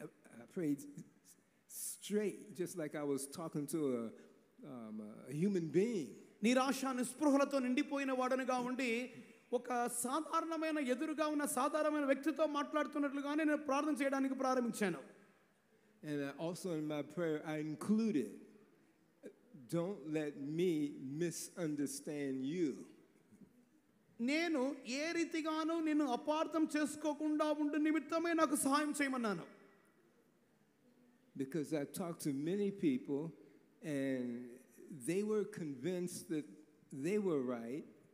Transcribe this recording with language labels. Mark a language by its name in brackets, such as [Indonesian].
[English] I prayed straight, just like I was talking to a human being. [Telugu] నిరాశ నిస్పృహలతో నిండిపోయిన వాడనుగా ఉండి ఒక సాధారణమైన ఎదురుగా ఉన్న సాధారణమైన వ్యక్తితో మాట్లాడుతున్నట్లుగానే నేను ప్రార్థన చేయడానికి ప్రారంభించాను. [English] And also in my prayer, I included, don't let me misunderstand you. [Telugu] నేను ఏ రీతిగాను నిన్ను అపార్థం చేసుకోకుండా ఉండు నిమిత్తమే నాకు సహాయం చేయమన్నాను. [English] Because I talked to many people and they were convinced that they were right.